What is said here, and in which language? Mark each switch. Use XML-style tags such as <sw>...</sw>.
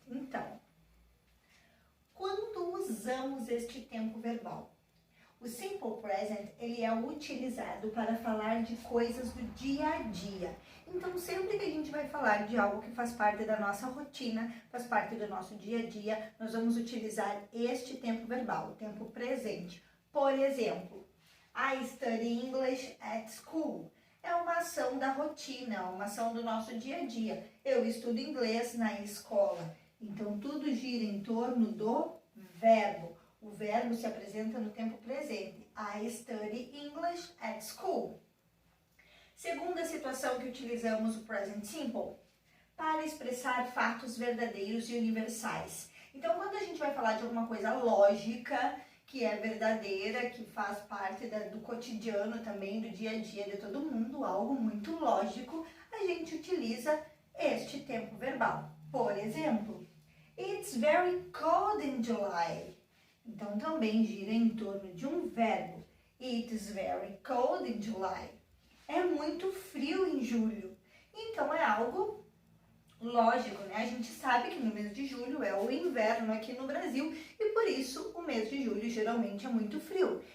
<pt>Então, quando usamos este tempo verbal? O simple present, ele é utilizado para falar de coisas do dia a dia. Então, sempre que a gente vai falar de algo que faz parte da nossa rotina, faz parte do nosso dia a dia, nós vamos utilizar este tempo verbal, o tempo presente.</pt> <en>Por exemplo, I study English at school.</en> <pt>É uma ação da rotina, uma ação do nosso dia a dia. Eu estudo inglês na escola. Então, tudo gira em torno do verbo. O verbo se apresenta no tempo presente.</pt> <en>I study English at school.</en> <pt>Segunda situação que utilizamos o present simple, para expressar fatos verdadeiros e universais. Então, quando a gente vai falar de alguma coisa lógica, que é verdadeira, que faz parte do cotidiano também, do dia a dia de todo mundo, algo muito lógico, a gente utiliza este tempo verbal.</pt> <en>Por exemplo, It's very cold in July.</en> <pt>Então, também gira em torno de um verbo.</pt> <en>It is very cold in July.</en> <pt>É muito frio em julho. Então, é algo lógico, né? A gente sabe que no mês de julho é o inverno aqui no Brasil e por isso o mês de julho geralmente é muito frio.</pt>